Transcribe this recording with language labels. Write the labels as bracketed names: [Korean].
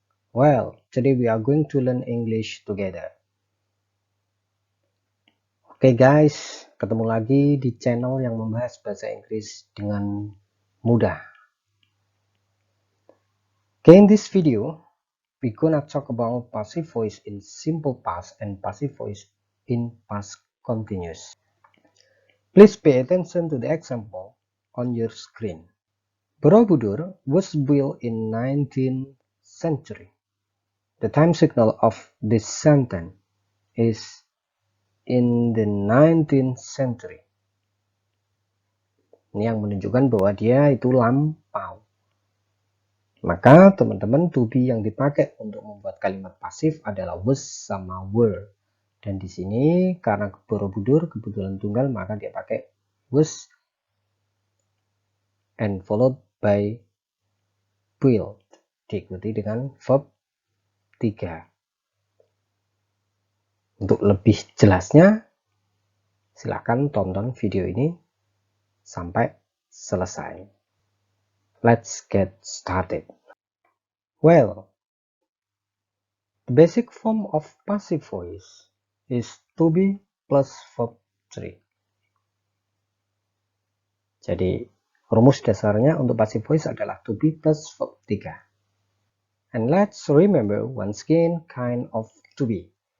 [English] Well, today we are going to learn English together. [Indonesian] Oke guys, ketemu lagi di channel yang membahas bahasa Inggris dengan mudah. [English] Okay, in this video, we gonna talk about passive voice in simple past and passive voice in past continuous. Please pay attention to the example on your screen. Borobudur was built in 19th century. The time signal of this sentence is in the 19th century. [Indonesian] Ini yang menunjukkan bahwa dia itu lampau. Maka teman-teman to be yang dipakai untuk membuat kalimat pasif adalah was sama were. Dan di sini karena Borobudur kebetulan tunggal maka dia pakai was [English] and followed by built, [Indonesian] diikuti dengan verb 3. Untuk lebih jelasnya, silakan tonton video ini sampai selesai. [English] Let's get started. Well, the basic form of passive voice is to be plus verb 3. [Indonesian] Jadi, rumus dasarnya untuk passive voice adalah to be plus verb 3. [English] And let's remember once again kind of to be.